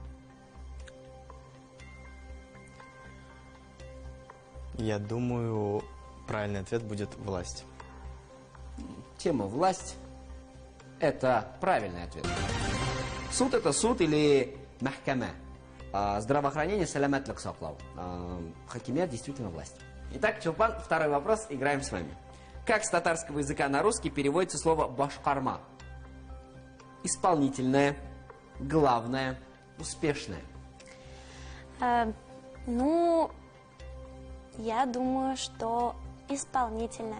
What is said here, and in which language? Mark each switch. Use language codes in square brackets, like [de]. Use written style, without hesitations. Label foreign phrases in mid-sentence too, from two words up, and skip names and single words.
[ru] Я думаю, правильный ответ будет власть. Тема власть – это правильный ответ. Суд – это суд или махкама. Здравоохранение – [tt] саламатлык саклау. Хакимият [ru] действительно власть. Итак, Чулпан, второй вопрос, играем с вами. Как с татарского языка на русский переводится слово «башкарма»? Исполнительное, главное, успешное. Ну, я думаю, что исполнительная.